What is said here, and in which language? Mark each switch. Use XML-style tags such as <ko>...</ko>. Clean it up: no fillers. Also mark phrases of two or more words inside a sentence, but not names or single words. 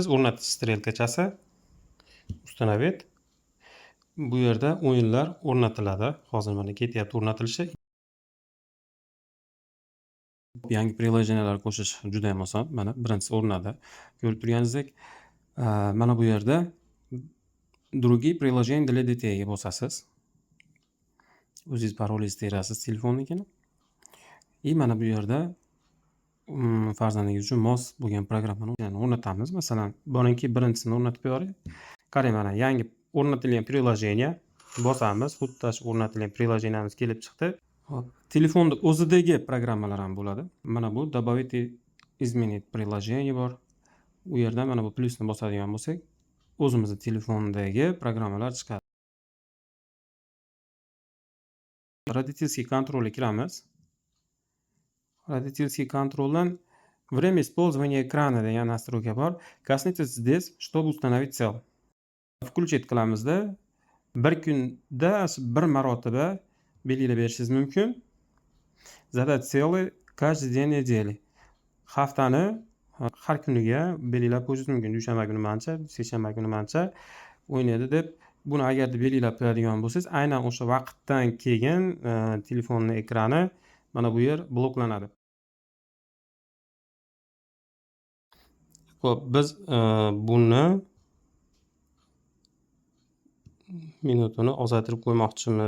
<uz>O'rnatish strelkachasi ustanavit. Bu yerda o'yinlar o'rnatiladi. Hozir mana ketyapti o'rnatilishi. Yangi prilojenalar qo'shish juda ham oson. Mana birinchisi o'rnadi. Ko'rib turganingizdek, mana bu yerda</uz> <ru>другие приложения для детей</ru> <uz>ga bosasiz. O'zingiz parolingizni terasiz telefonnikini. И mana bu yerda farzandingiz uchun mos bo'lgan programmani o'rnatamiz. Masalan, boringki birinchisini o'rnatib qo'yaylik. Qarang, mana yangi o'rnatilgan приложение bosamiz. Xuddi shu o'rnatilgan приложениyamiz kelib chiqdi. Hop, telefonda o'zidagi programmalar ham bo'ladi. Mana bu</uz> <ru>добавить изменить приложение</ru> <uz>bor. U yerdan mana bu plusni bosadigan bo'lsak, o'zimizning telefondagi programmalar chiqadi.</uz> <ru>Родительский контрольga</ru> <uz>kiramiz.</uz> <ru>Родительский контрольdan время использования экрана degan настройка bor. Коснитесь здесь, чтобы установить цель.</ru> <uz>Включить qilamizda bir kunda bir marotaba belgilab berishingiz mumkin.</uz> <ru>Задать цели каждый день недели.</ru> <uz>Haftani har kuniga belgilab qo'yishingiz mumkin. Dushanba kuni mancha, seshanba kuni mancha o'ynaydi deb. Buni agarda belgilab qo'yadigan bo'lsangiz, aynan o'sha vaqtdan keyin telefonning ekrani mana bu yer bloklanadi. Xo'p, biz buni minutini ozaytirib qo'ymoqchimiz.</uz>